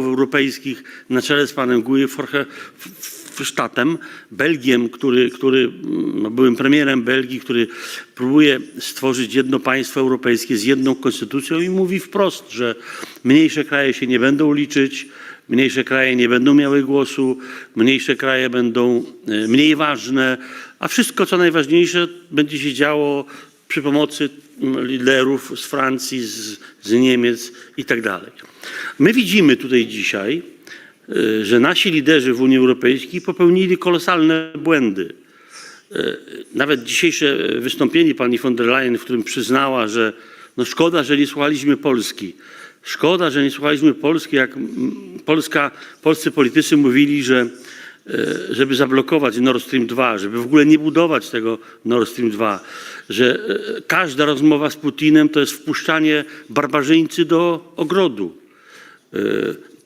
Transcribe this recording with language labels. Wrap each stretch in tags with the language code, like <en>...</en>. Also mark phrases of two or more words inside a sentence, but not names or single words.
<pl>europejskich na czele z panem Guy Verhofstadtem, Belgiem, który byłym premierem Belgii, który próbuje stworzyć jedno państwo europejskie z jedną konstytucją i mówi wprost, że mniejsze kraje się nie będą liczyć, mniejsze kraje nie będą miały głosu, mniejsze kraje będą mniej ważne, a wszystko, co najważniejsze, będzie się działo przy pomocy liderów z Francji, z Niemiec i tak dalej. My widzimy tutaj dzisiaj, że nasi liderzy w Unii Europejskiej popełnili kolosalne błędy. Nawet dzisiejsze wystąpienie pani von der Leyen, w którym przyznała, że no szkoda, że nie słuchaliśmy Polski. Szkoda, że nie słuchaliśmy Polski, jak polscy politycy mówili, żeby zablokować Nord Stream 2, żeby w ogóle nie budować tego Nord Stream 2, że każda rozmowa z Putinem to jest wpuszczanie barbarzyńcy do ogrodu.</pl>